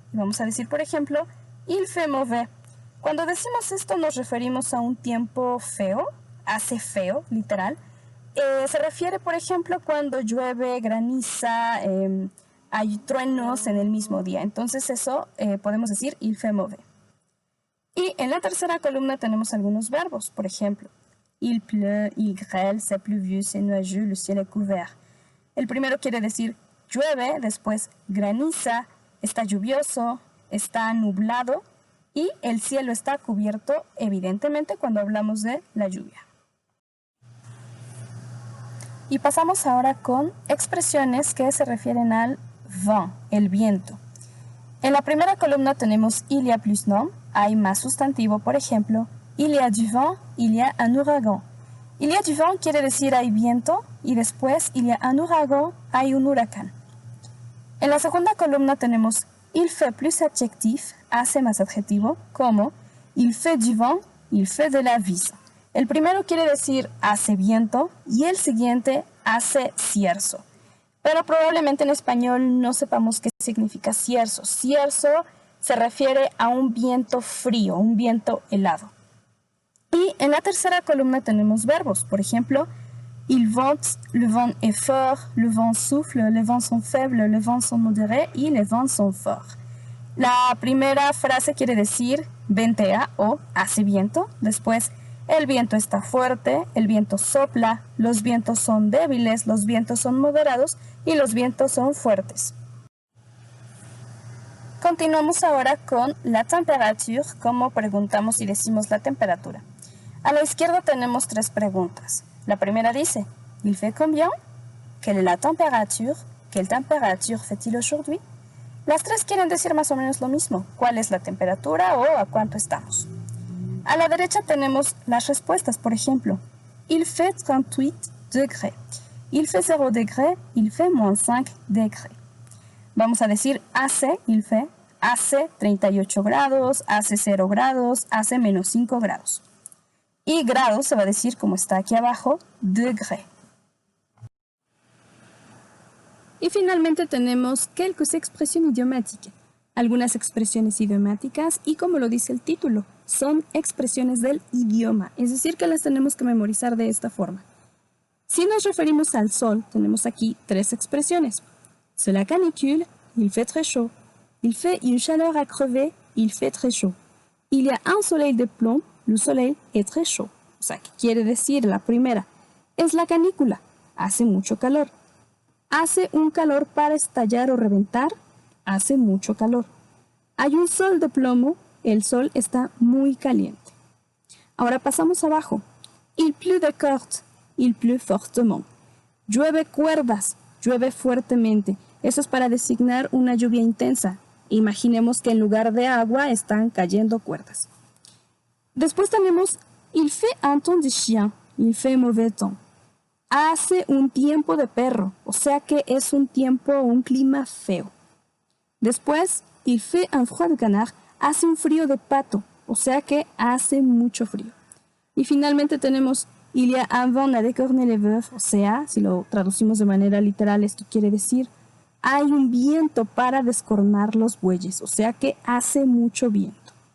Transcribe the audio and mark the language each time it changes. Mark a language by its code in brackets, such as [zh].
[es] Y vamos a decir, por ejemplo, [fr] il fait mauvais. [es] Cuando decimos esto nos referimos a un tiempo feo, hace feo, literal. Se refiere, por ejemplo, cuando llueve, graniza, hay truenos en el mismo día. Entonces eso podemos decir [fr] il fait mauvais. [es] Y en la tercera columna tenemos algunos verbos. Por ejemplo, [fr] il pleut, il grêle, c'est pluvieux, c'est nuageux, le ciel est couvert. [es] El primero quiere decir llueve, después graniza, está lluvioso, está nublado y el cielo está cubierto, evidentemente, cuando hablamos de la lluvia. Y pasamos ahora con expresiones que se refieren al vent, el viento. En la primera columna tenemos [fr] il y a plus nom, [es] hay más sustantivo, por ejemplo, [fr] il y a du vent, il y a un ouragan. Il y a du vent [es] quiere decir hay viento y después [fr] il y a un ouragan, [es] hay un huracán. En la segunda columna tenemos [fr] il fait plus adjectif, [es] hace más adjetivo, como [fr] il fait du vent, il fait de la vis. [es] El primero quiere decir hace viento y el siguiente hace cierzo. Pero probablemente en español no sepamos qué significa cierzo. Cierzo se refiere a un viento frío, un viento helado. Y en la tercera columna tenemos verbos. Por ejemplo, [fr] il vente, le vent est fort, le vent souffle, les vents sont faibles, les vents sont modérés y les vents sont forts. [es] La primera frase quiere decir ventea o hace viento. Después, el viento está fuerte, el viento sopla, los vientos son débiles, los vientos son moderados y los vientos son fuertes. Continuamos ahora con la temperature, como preguntamos y decimos la temperatura. A la izquierda tenemos tres preguntas. La primera dice, [fr] il fait combien? Quelle est la temperature? Quelle temperature fait-il aujourd'hui? [es] Las tres quieren decir más o menos lo mismo. ¿Cuál es la temperatura o a cuánto estamos? A la derecha tenemos las respuestas, por ejemplo, [fr] il fait 38 degrés, il fait 0 degrés, il fait moins 5 degrés. [es] Vamos a decir hace, [fr] il fait, [es] hace 38 grados, hace 0 grados, hace menos 5 grados. Y grados se va a decir, como está aquí abajo, degré. Y finalmente tenemos quelques expresiones idiomáticas. Algunas expresiones idiomáticas y como lo dice el título, son expresiones del idioma, es decir que las tenemos que memorizar de esta forma. Si nos referimos al sol, tenemos aquí tres expresiones. [fr] C'est la canicule, il fait très chaud. Il fait une chaleur à crever, il fait très chaud. Il y a un soleil de plomb, le soleil est très chaud. [es] O sea, ¿qué quiere decir la primera? Es la canícula, hace mucho calor. Hace un calor para estallar o reventar, hace mucho calor. Hay un sol de plomo, el sol está muy caliente. Ahora pasamos abajo. [fr] Il pleut de cordes, il pleut fortement. [es] Llueve cuerdas, llueve fuertemente. Eso es para designar una lluvia intensa. Imaginemos que en lugar de agua están cayendo cuerdas. Después tenemos [fr] il fait un temps de chien, il fait mauvais temps. [es] Hace un tiempo de perro, o sea que es un tiempo o un clima feo. Después, [fr] il fait un froid de canard, [es] hace un frío de pato, o sea que hace mucho frío. Y finalmente tenemos [fr] il y a un vent à décorner les veufs, [es] o sea, si lo traducimos de manera literal, esto quiere decir hay un viento para descornar los bueyes, o sea que hace mucho viento.